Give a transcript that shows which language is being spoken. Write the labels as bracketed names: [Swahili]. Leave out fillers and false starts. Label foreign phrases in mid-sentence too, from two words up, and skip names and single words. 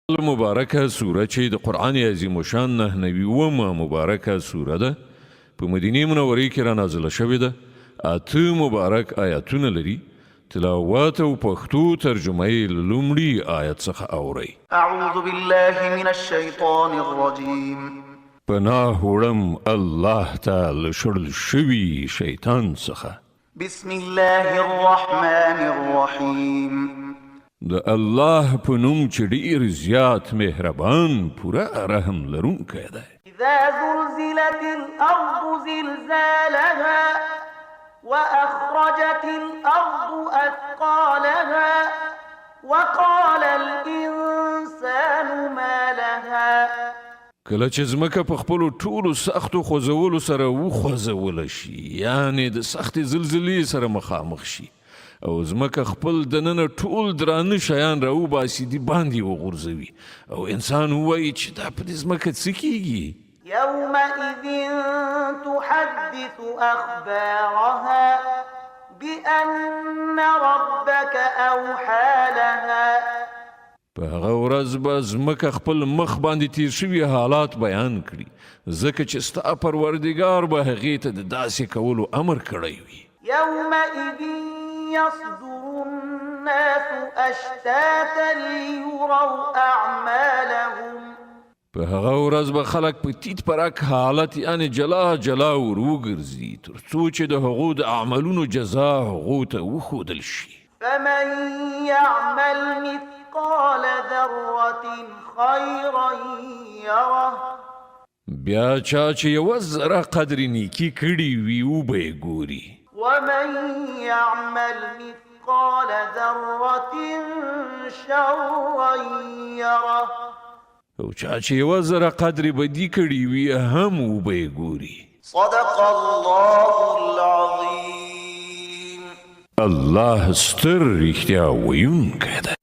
[Pashto] المبارکه سوره چې د قرآن عظیم شان 99 مبارکه سوره ده په مدینه منوره کې را نازله شوې ده. اته مبارک آیاتونه لري. تلاوت او پښتو ترجمه یې له لومړي آیت څخه اورئ. [Arabic] اعوذ بالله من الشیطان الرجیم. [Pashto] پناه وړم الله تعالی شړل شوي شیطان څخه. [Arabic] بسم الله الرحمن الرحیم. [Pashto] د الله په نوم چې ډېر زیات مهربان پوره رحم لرونکی دی. [Arabic] اذا زلزلت الارض زلزالها واخرجت الارض اثقالها وقال الانسان ما لها. [Pashto] کله چې ځمکه په خپلو ټولو سختو خوځولو سره وخوځوله شي، یعنې د سختې زلزلې سره مخامخ شي او ځمکه خپل دننه ټول درانه شیان راوباسي د باندې وغورځوي او انسان ووایي چې دا په دې ځمکه څه کیږي؟ [Arabic] يومئذ تحدث أخبارها بأن ربك أوحى لها. [Pashto] په هغه ورځ به ځمکه خپل مخ باندې تیر شوي حالات بیان کړي، ځکه چې ستا پروردګار به هغې ته د داسې کولو امر کړی وي. [Arabic] يومئذ يصدر الناس أشتاتا ليروا أعمالهم. [Pashto] په هغه ورځ به خلک په تیت پرک حالت یعنې جلا جلا ور وګرځي تر څو چې د هغو د اعمالونو جزا هغو ته وښودل شي. [Arabic] فمن يعمل مثقال ذرة خيرا يره. [Pashto] بیا چا چې یوه ذره قدر نیکي کړي وي وبه یې ګوري. [Arabic] ومن يعمل مثقال ذرة شرا يره. [Pashto] او چا چې یوه ذره قدر بدي کړي وي هم وبه یې ګوري. [Arabic] صدق الله العظیم. [Pashto] الله ستر رښتیا ویونکی دی.